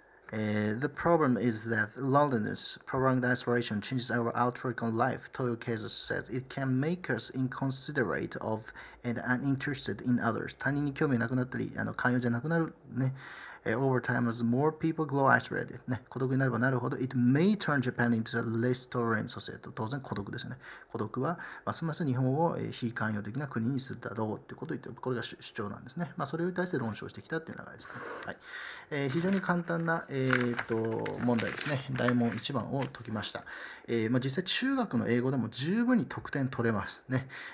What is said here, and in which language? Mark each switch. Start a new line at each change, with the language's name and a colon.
English: The problem is that loneliness, prolonged isolation changes our outlook on life. Toyo Keizo says it can make us inconsiderate of and uninterested in others.
Japanese: 他人に興味なくなったり、寛容じゃなくなるね。
English: Over time, as more people grow isolated, ね、
Japanese: 孤独になればなるほど、
English: it may turn Japan into a less tolerant society.
Japanese: 当然孤独ですよね。孤独はますます日本を非寛容的な国にするだろうということを言って、これが主張なんですね。それに対して論証してきたという流れですね。はい。非常に簡単な、問題ですね。大問1番を解きました。実際中学の英語でも十分に得点取れますね。